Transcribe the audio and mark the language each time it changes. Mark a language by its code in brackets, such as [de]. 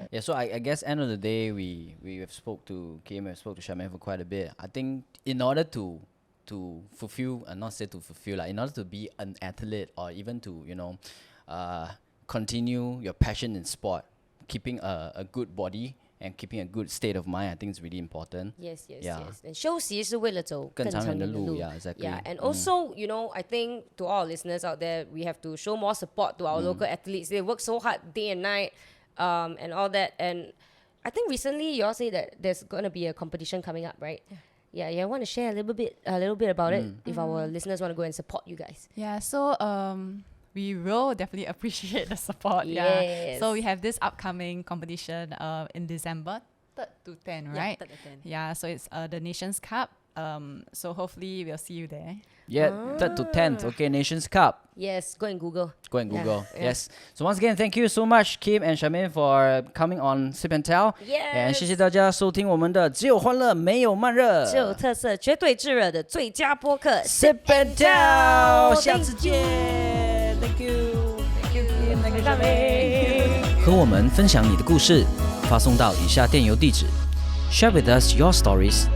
[en] Yeah, so I guess end of the day, we have spoke to Khim, we have spoke to Charmaine for quite a bit. I think in order to fulfill, not say to fulfill, like in order to be an athlete or even to, continue your passion in sport, keeping a good body and keeping a good state of mind, I think is really important. Yes, yes, Yeah. yes. [zh] And 休息是为了走更长远的路。 [en] Yeah, exactly. Yeah, and also, I think to all our listeners out there, we have to show more support to our local athletes. They work so hard day and night, and all that. And I think recently you all say that there's going to be a competition coming up, right? Yeah, I want to share a little bit about it if our listeners want to go and support you guys. Yeah, so we will definitely appreciate the support. Yeah. Yes. So we have this upcoming competition in December, 3rd to 10, right? 3rd to 10. Yeah, so it's the Nations Cup. So hopefully we'll see you there. Yeah, 3rd to 10th. Okay, Nations Cup. Yes, go and Google. Go and Yeah, Google. yeah. Yes. So once again, thank you so much, Khim and Charmaine, for coming on Sip and Tell. Yes. [zh] And 谢谢大家收听我们的只有欢乐没有慢热。只有特色，绝对炙热的最佳播客 Sip and Tell，下次见。 [en] Thank you，Thank you，Thank you， Charmaine。 [zh] 和我们分享你的故事，发送到以下电邮地址 ： [en] share with us your stories.